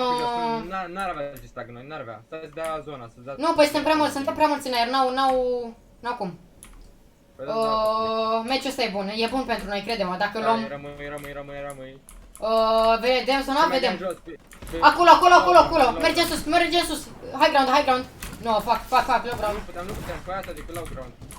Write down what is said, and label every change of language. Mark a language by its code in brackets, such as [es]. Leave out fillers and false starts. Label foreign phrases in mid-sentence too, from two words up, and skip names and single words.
[ro] N-ar avea ce sta cu noi, n-ar avea. Stai să dea zona, să dea... Nu, păi suntem prea mulți în aer, n-au cum. Meciul ăsta e bun pentru noi, crede-mă, dacă luăm... Rămâi. Vedem sau nu? Vedem. Acolo. Mergem sus. [en] High ground. No, fuck, low ground. [ro] Nu putem, cu asta decât [en] low ground.